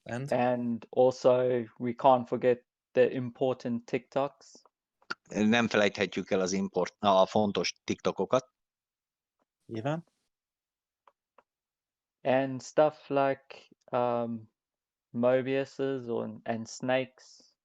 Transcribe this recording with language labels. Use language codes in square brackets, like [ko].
[en] And also we can't forget the important TikToks. [hu] Nem felejthetjük el a fontos TikTokokat. [en] Ivan? and stuff like Mobiuses and snakes.